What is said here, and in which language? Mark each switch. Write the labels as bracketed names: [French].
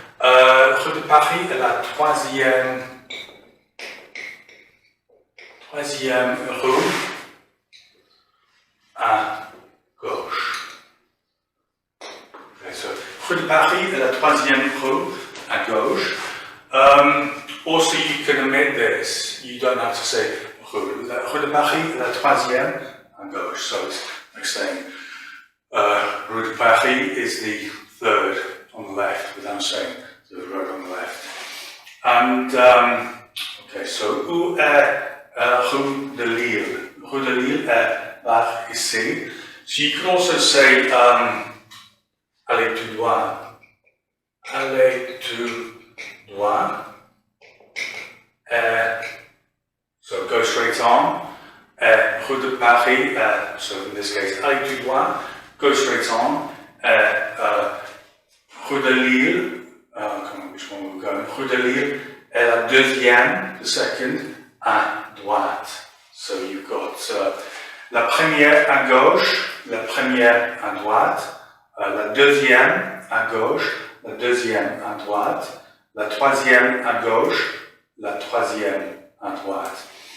[French] Rue de Paris est la troisième rue à gauche. [English] Okay, so [French] rue de Paris est la troisième rue à gauche. [English] Also, you can omit this. You don't have to say [French] rue de Paris est la troisième à gauche. [English] So it's like saying rue de Paris is the third on the left, without saying the road on the left. And okay, so [French] où est rue de Lille? Rue de Lille est par ici. [English] So you can also say [French] allez tout droit. Allez tout droit. [English] So go straight on. Rue de Paris, so in this case, [French] allez tout droit, [English] go straight on. Rue de Lille, I can't remember which one we're going. [French] Rue de Lille est la deuxième, [English] the second, [French] à droite. [English] So you've got [French] la première à gauche, la première à droite, la deuxième à gauche, la deuxième à droite, la troisième à gauche, la troisième à droite.